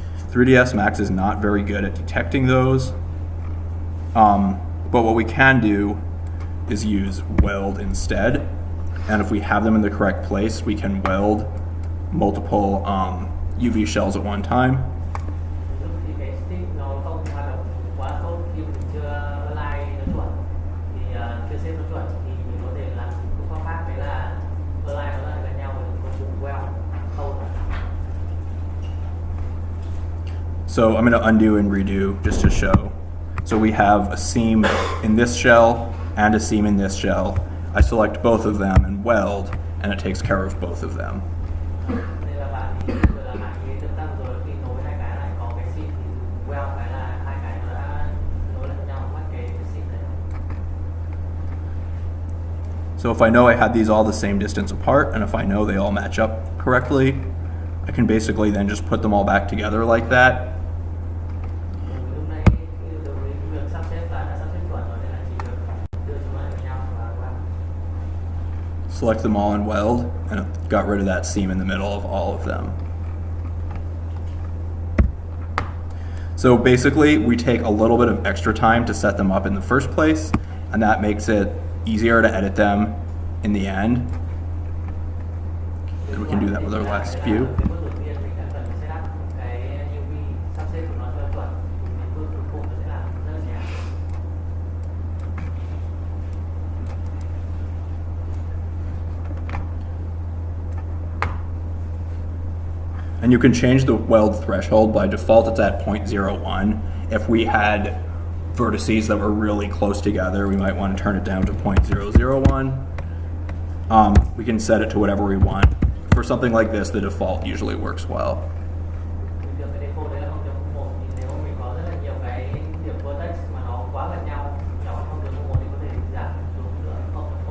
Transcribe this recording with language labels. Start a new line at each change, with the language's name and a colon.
English: 3ds Max is not very good at detecting those, but what we can do is use weld instead, and if we have them in the correct place, we can weld multiple UV shells at one time.
Vietnamese: Lúc thì cái stick nó không hoạt động quá tốt khi mình chưa align nó chuẩn thì chưa xếp nó chuẩn thì mình có thể làm phương pháp khác, đấy là align nó lại gần nhau và mình có dùng weld khâu.
English: So I'm going to undo and redo just to show. So we have a seam in this shell and a seam in this shell. I select both of them and weld, and it takes care of both of them.
Vietnamese: Đây là bạn thì vừa là bạn ý được tăng rồi khi nối hai cái lại có cái seam thì weld cái là hai cái nó đã nối lại nhau mất cái seam đấy.
English: So if I know I had these all the same distance apart, and if I know they all match up correctly, I can basically then just put them all back together like that.
Vietnamese: Lúc này đối với việc sắp xếp là đã sắp xếp chuẩn rồi nên là chỉ được đưa chúng nó lại với nhau và weld.
English: Select them all and weld, and it got rid of that seam in the middle of all of them. So basically, we take a little bit of extra time to set them up in the first place, and that makes it easier to edit them in the end. And we can do that with our last few.
Vietnamese: Cái bước đầu tiên mình đã cần phải set up cái UV sắp xếp của nó cho chuẩn, thì bước cuối cùng nó sẽ làm rất là nhẹ.
English: And you can change the weld threshold. By default, it's at 0.01. If we had vertices that were really close together, we might want to turn it down to 0.001. We can set it to whatever we want. For something like this, the default usually works well.
Vietnamese: Bình thường cái default đấy là 0.1, thì nếu mà mình có rất là nhiều cái điểm vertex mà nó quá gần nhau, nhỏ hơn 0.1 thì có thể giảm xuống nữa 0.00.